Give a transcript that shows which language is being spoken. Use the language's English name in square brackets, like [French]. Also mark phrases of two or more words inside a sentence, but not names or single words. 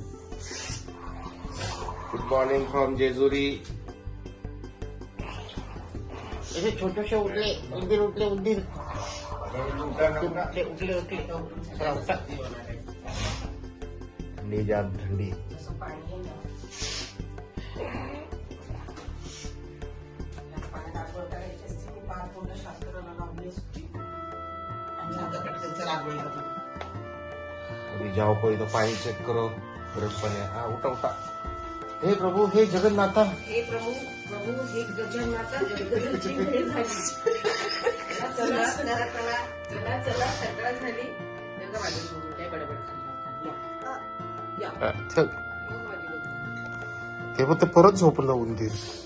[English] Good morning from Jejuri. [Marathi] हे छोटेसे उठले, उंदीर उठले, उंदीर उठले उठले उठले. थंडी जाम थंडी. [Hindi] अभी जाओ कोई तो पानी चेक करो. बरफ पानी. हाँ उठा उठा. [Marathi] हे प्रभू, हे जगन्नाथा. हे प्रभू, प्रभू हे गजनाथा. गजनची वेळ झाली. चला चला चला चला चला, सकाळ झाली. नका माझ्यासोबत काय बडबड खाली. या चल. ते फक्त परत झोपलं उंदीर.